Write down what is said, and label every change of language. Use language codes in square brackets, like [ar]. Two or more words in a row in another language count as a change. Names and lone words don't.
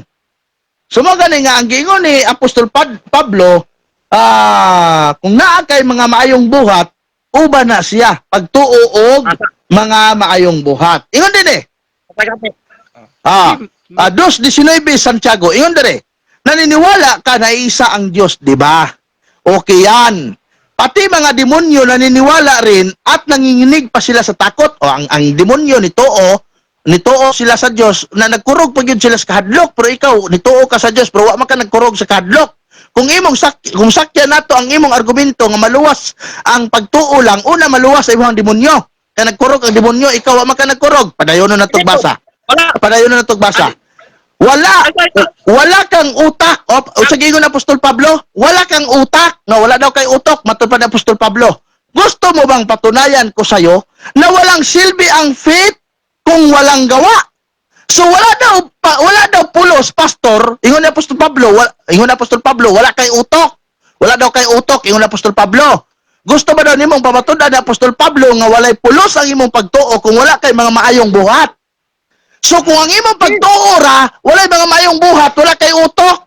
[ceb] Sumagani nga ang giingon ni Apostol Pablo, kung naa kay mga maayong buhat, uba na siya pagtuo og mga maayong buhat. Ingon din 2:19 Santiago, ingon dire, [tl] naniniwala ka na isa ang Diyos, di ba? Okay yan. Pati mga demonyo naniniwala rin at nanginginig pa sila sa takot. [ceb] O ang demonyo nitoo sila sa Dios na nagkurog pa gyud sila sa kahadlok, pero ikaw nitoo ka sa Dios pero wa man ka nagkurog sa kahadlok. Kung kung sakyan nato ang imong argumento nga maluwas ang pagtuo lang, una maluwas sa imong demonyo. Kaya nagkurog ang demonyo, ikaw wa man ka nagkurog. Padayon na natog basa. Padayon na natog basa. [tl] Wala kang utak. [ceb] O sa giingon ng Apostol Pablo, [tl] wala kang utak. [ceb] No, wala daw kay utok, matod pa ni Apostol Pablo. [tl] Gusto mo bang patunayan ko sa'yo na walang silbi ang faith kung walang gawa? [ceb] So wala daw pulos, pastor. Ingon ni Apostol Pablo, wala kay utok. Wala daw kay utok, ingon ni Apostol Pablo. Gusto ba daw nimong pamatudan ni Apostol Pablo nga walay pulos ang imong pagtuo kung wala kay mga maayong buhat? So kung ang imong pagtuo ra, walay mga mayong buhat, wala kay utok.